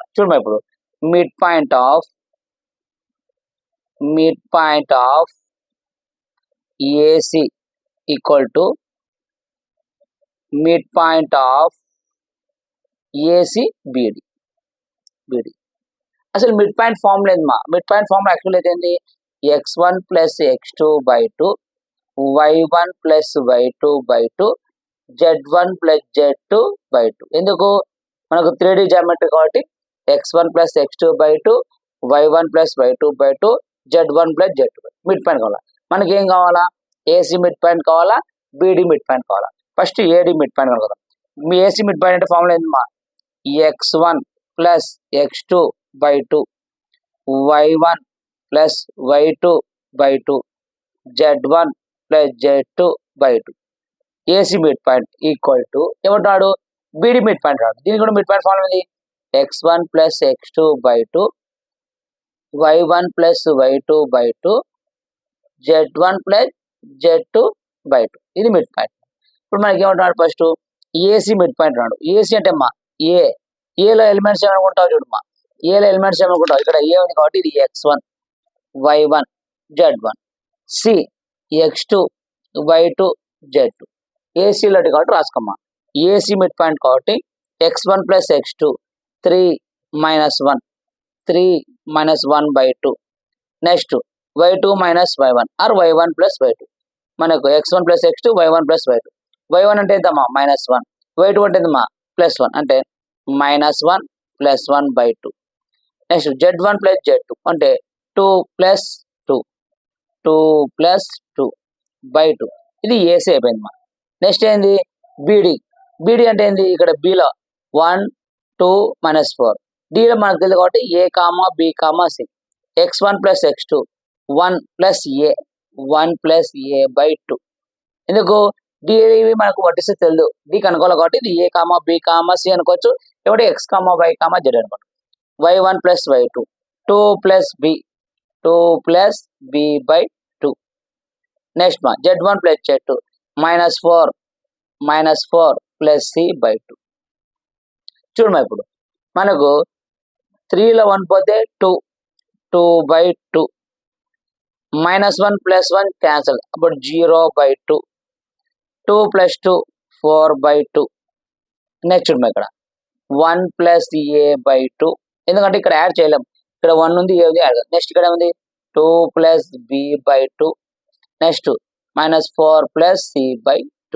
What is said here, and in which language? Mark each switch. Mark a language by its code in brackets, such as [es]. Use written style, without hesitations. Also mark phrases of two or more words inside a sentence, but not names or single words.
[te] చూడమ్మా, ఇప్పుడు [en] mid point of AC equal to mid point of AC BD. [te] అసలు [en] mid point form [te] లేదు మా. [en] mid point form actual [te] అయితే ఏంటి? x1 + x2/2 y1 + y2/2 z1 + z2/2. ఎందుకు? మనకు 3D జామెట్రీ కాబట్టి x1 + x2/2 y1 + y2/2 z1 + z2. [en] mid point [te] కావాలా మనకి? ఏం కావాలా? [en] AC mid point [te] కావాలా, [en] BD mid point [te] కావాలా? [en] first AD mid point [te] కనుక్కుందాం. మీ [en] AC mid point [te] అంటే ఫార్ములా ఏందమ్మా? x1 + x2/2 y1 + y2/2 z1 + z2/2. [en] AC mid point equal to [te] ఏమంటాడు? [en] BD mid point [te] రాడు. దీనికి కూడా [en] mid point formula [te] ఏంది? x1 + x2/2 y1 + y2/2 z1 + z2/2. ఇది [en] mid point. [te] ఇప్పుడు మనకి ఏమంటున్నాడు? [en] first AC mid point [te] రాడు. ఏసీ అంటే అమ్మా ఏలో ఎలిమెంట్స్ ఏమనుకుంటావు చూడమ్మా, ఏలో ఎలిమెంట్స్ ఏమనుకుంటావు? ఇక్కడ ఏ ఉంది కాబట్టి ఇది x1 y1 z1, సి x2 y2 z2. ఏసీలో కాబట్టి రాసుకోమ్మా. [en] AC mid point [te] కాబట్టి x1 + x2 3 - 1 3 - 1/2. నెక్స్ట్ y2 - y1 ఆర్ y1 + y2. మనకు x1 + x2 y1 + y2. y1 అంటే ఎంతమ్మా? -1. y2 అంటే ఎంతమ్మా? +1. అంటే -1 + 1/2. నెక్స్ట్ z1 + z2 అంటే 2 + 2/2. ఇది ఏసీ అయిపోయిందమ్మా. నెక్స్ట్ ఏంది? బీడీ అంటే ఏంది? ఇక్కడ బిలో 1 2 -4. డిలో మనకు తెలియదు కాబట్టి ఏ, బి, సి. x1 + x2 1 + a/2. ఎందుకు? డి మనకు వర్టిసెస్ తెలియదు, డి కనుక్కోవాలి కాబట్టి ఇది ఏ, బి, సి అనుకోవచ్చు. కాబట్టి x, y, z అనుకోండి. y1 + y2 2 + b/2. నెక్స్ట్ z1 + z2 -4 + c/2. చూడమ్మా, ఇప్పుడు మనకు 3లో 1 పోతే 2, 2/2. -1 + 1 cancel. About 0/2. 2 + 2 4/2. నెక్స్ట్ చూడమ్మా ఇక్కడ 1 + a/2. ఎందుకంటే ఇక్కడ యాడ్ చేయలేం. ఇక్కడ 1 ఉంది, a ఉంది, యాడ్. నెక్స్ట్ ఇక్కడ ఉంది 2 + b/2. నెక్స్ట్ -4 + c/2.